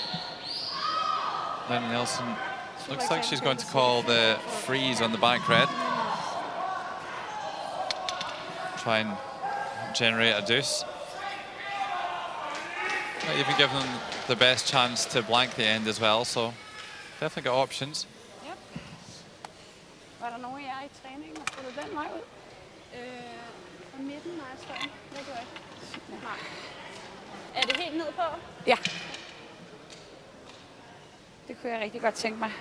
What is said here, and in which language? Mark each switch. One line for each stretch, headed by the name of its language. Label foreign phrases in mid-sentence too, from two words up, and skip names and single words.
English: Lenny Nelson looks like she's going to call the freeze on the back red. Try and generate a deuce. Might even give them the best chance to blank the end as well, so definitely got options.
Danish: Var der nogen af jer i træningen, og skulle du den vej ud? Fra midten, når jeg står. Hvad gør jeg? Nej. Er det helt ned på? Ja. Det kunne jeg rigtig godt tænke mig.